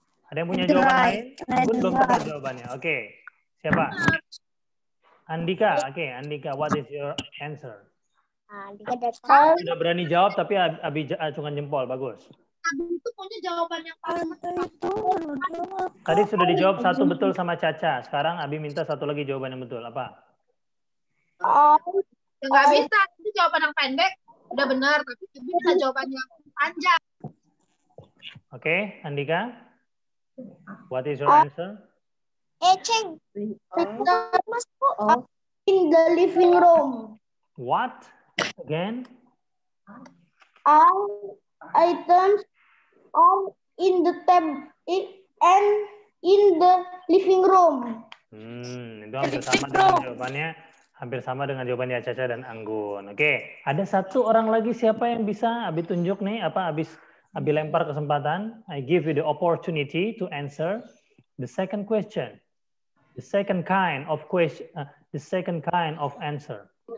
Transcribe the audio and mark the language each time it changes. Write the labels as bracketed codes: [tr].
[id] Ada yang punya jawaban lain? Belum dapat jawabannya. Oke. Siapa? Andika. [en] Oke, Andika, what is your answer? [id] Sudah berani jawab tapi Abi acungan jempol. Bagus. Abi itu punya jawaban yang paling Tadi sudah dijawab satu betul sama Caca. Sekarang Abi minta satu lagi jawaban yang betul. Apa? nggak bisa. Itu jawaban yang pendek udah benar, tapi bisa jawaban yang panjang. [en] Oke, Andika. What is your answer? Ceng. In the living room. What? Again? All items are in the and in the living room. [id] Itu hampir sama dengan jawabannya. Hampir sama dengan jawabannya Caca dan Anggun. Oke, ada satu orang lagi siapa yang bisa Abi tunjuk nih? Apa Abi lempar kesempatan? [en] I give you the opportunity to answer the second question. The second kind of question. The second kind of answer.